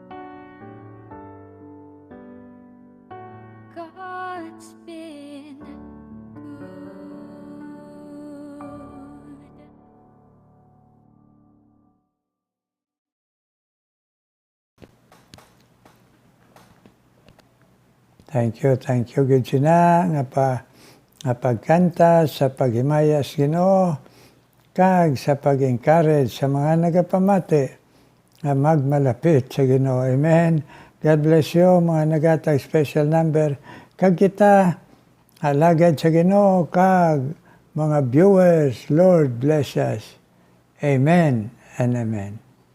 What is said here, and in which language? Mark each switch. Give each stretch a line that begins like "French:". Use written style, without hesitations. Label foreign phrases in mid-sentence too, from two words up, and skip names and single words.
English: God's been good. Thank you, good
Hiligaynon: sina nga pagkanta sa paghimayas Ginoo kag sa pag-encourage sa mga nagapamati nga magmalapit sa Ginoo.
English: Amen. God bless you
Hiligaynon: mga nagatag
English: special number
Hiligaynon: kag kita alagad sa Ginoo kag mga viewers.
English: Lord bless us. Amen and amen.